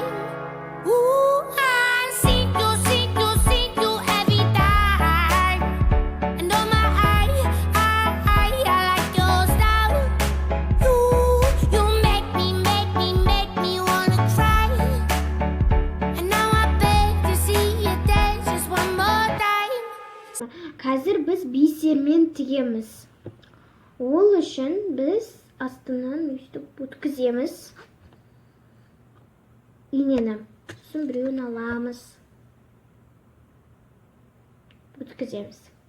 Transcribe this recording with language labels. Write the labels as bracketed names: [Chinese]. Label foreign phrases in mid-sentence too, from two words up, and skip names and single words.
[English] Ooh, I see you every time. And oh my, I like your style. You make me wanna cry. And now I beg to see you dance just one more time. [Kazakh] Қазір біз бисермен тігеміз. Ол үшін біз астынан өстіп өткіземіз. Инені. Сосын біреуін аламыз. Өткіземіз.